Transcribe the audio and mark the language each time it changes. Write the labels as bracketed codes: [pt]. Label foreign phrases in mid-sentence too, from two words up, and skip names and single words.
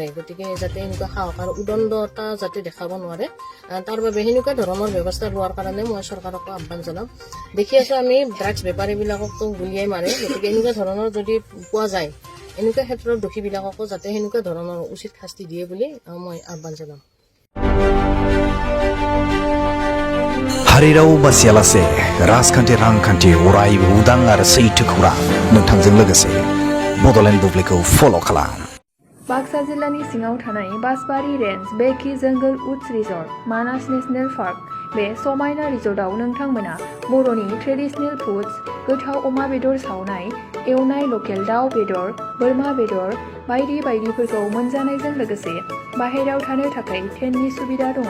[as] গতিকে যাতে এনেকুৱা সাহস আৰু উদণ্ডতা যাতে দেখাব নোৱাৰে, তাৰ বাবে সেনেকুৱা ধৰণৰ ব্যৱস্থা লোৱাৰ কাৰণে মই চৰকাৰকো আহ্বান জনাম। দেখি আছোঁ আমি ড্ৰাগছ বেপাৰীবিলাককতো গুলিয়াই মাৰে, গতিকে এনেকুৱা ধৰণৰ যদি পোৱা যায় এনেকুৱা ক্ষেত্ৰত দোষীবিলাককো যাতে সেনেকুৱা ধৰণৰ উচিত শাস্তি দিয়ে বুলি মই আহ্বান জনাম। [brx] हारिराव बासियालासे राजखान्थि रांखान्थि अरायबो उदां आरो सैथो खौरां नोंथांजों लोगोसे बड'लेण्ड बुब्लिखौ फल' खालाम। बाक्सा जिल्लानि सिङाव थानाय बासबारि रेन्ज बेकि जंगल उड्स रिजर्ट मानास नेशनेल पार्क, बे समायना रिजर्टआव नोंथांमोना बर'नि [en] traditional foods, [brx] गोथाव अमा बेदर सावनाय, एवनाय लकेल दाउ बेदर, बोरमा बेदर बायदि बायदिफोरखौ मोनजानायजों लोगोसे बाहेरायाव थानो थाखाय टेन्टनि सुबिदा दङ।